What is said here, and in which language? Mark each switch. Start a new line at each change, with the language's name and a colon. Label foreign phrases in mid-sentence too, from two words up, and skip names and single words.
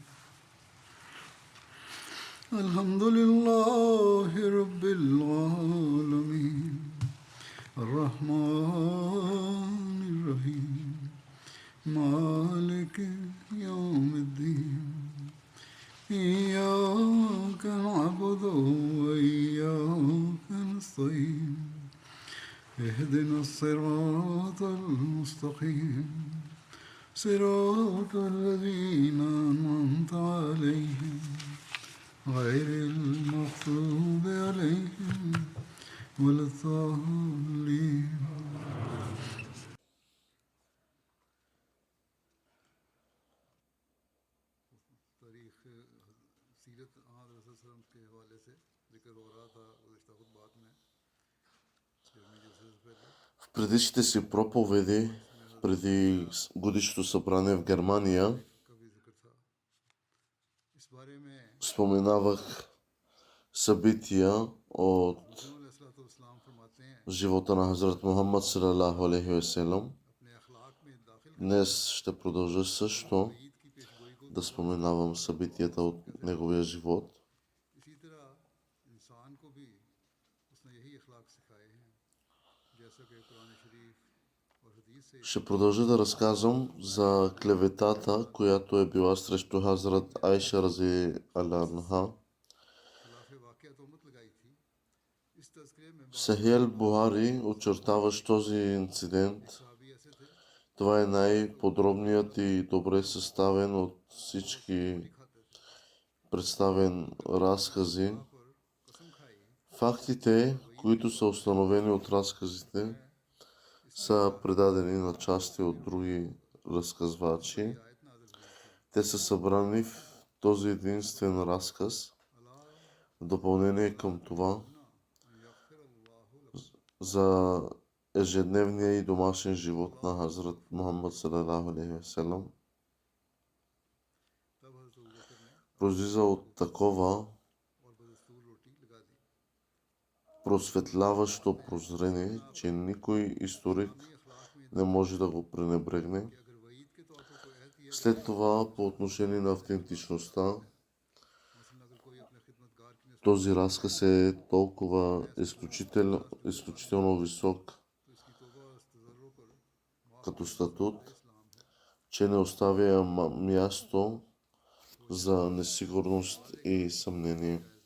Arabic: الحمد لله رب العالمين الرحمن الرحيم مالك يوم الدين إياك نعبد وإياك نستعين اهدنا الصراط المستقيم صراط الذين أنعمت عليهم غير المغضوب عليهم ولا الضالين.
Bulgarian: В предишните си проповеди, преди годишното събрание в Германия, споменавах събития от живота на Хазрат Мухаммад
Arabic: صلى الله عليه وسلم.
Bulgarian: Днес ще продължа също да споменавам събитията от неговия живот. Ще продължа да разказвам за клеветата, която е била срещу Хазрат Айша
Arabic: رضي عنها.
Bulgarian: Сахih Бухари, очертаващ този инцидент, това е най-подробният и добре съставен от всички представен разкази. Фактите, които са установени от разказите, са предадени на части от други разказвачи. Те са събрани в този единствен разказ. В допълнение към това, за ежедневния и домашен живот на Хазрат Мухаммад
Arabic: صلى الله عليه وسلم,
Bulgarian: произлиза от такова просветляващо прозрение, че никой историк не може да го пренебрегне. След това, по отношение на автентичността, този разказ е толкова изключително висок като статут, че не оставя място за несигурност и съмнение.